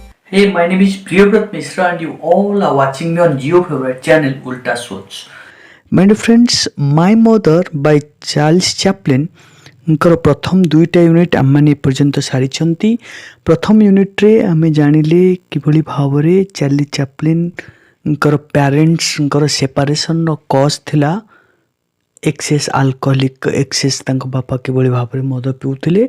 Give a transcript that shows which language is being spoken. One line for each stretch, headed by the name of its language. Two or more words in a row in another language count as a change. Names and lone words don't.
English: Hey, my name is Priyobrat Mishra, and you all are watching me on your favorite channel, Ulta Soch. My dear friends,
Odia: My Mother by Charles Chaplin ଙ୍କର ପ୍ରଥମ ଦୁଇଟା ୟୁନିଟ୍ ଆମମାନେ ଏପର୍ଯ୍ୟନ୍ତ ସାରିଛନ୍ତି। ପ୍ରଥମ ୟୁନିଟ୍ରେ ଆମେ ଜାଣିଲେ କିଭଳି ଭାବରେ ଚାର୍ଲି ଚାପ୍ଲିନ୍ଙ୍କର ପ୍ୟାରେଣ୍ଟସ୍ଙ୍କର ସେପାରେସନ୍ର କଜ୍ ଥିଲା
English: excess alcoholic excess
Odia: ତାଙ୍କ ବାପା କିଭଳି ଭାବରେ ମଦ ପିଉଥିଲେ।